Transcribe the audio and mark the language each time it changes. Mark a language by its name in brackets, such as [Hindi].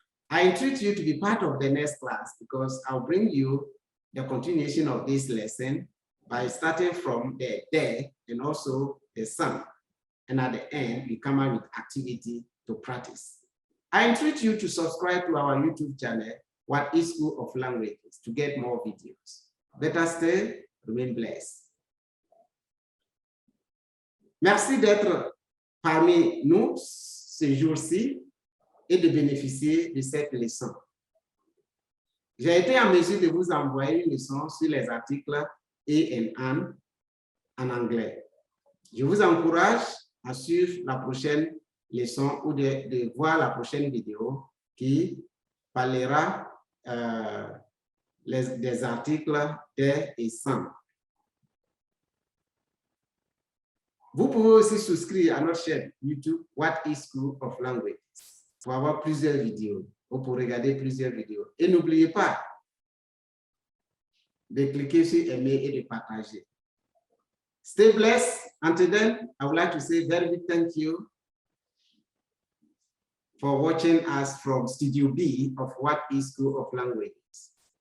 [English] I entreat you to be part of the next class because I'll bring you the continuation of this lesson by starting from the there and also the sun. And at the end, we come out with activity to practice. I entreat you to subscribe to our YouTube channel, What is School of Languages, to get more videos. Better stay, remain blessed. [French] Merci d'être parmi nous ce jour-ci et de bénéficier de cette leçon. J'ai été en mesure de vous envoyer une leçon sur les articles a and an en anglais. Je vous encourage à suivre la prochaine leçon ou de voir la prochaine vidéo qui parlera des articles de et sans. Vous pouvez aussi souscrire à notre chaîne YouTube What is School of Languages pour avoir plusieurs vidéos ou pour regarder plusieurs vidéos. Et n'oubliez pas de cliquer sur aimer et de partager. [English] Stay blessed. Until then, I would like to say very big thank you for watching us from Studio B of What is School of Languages.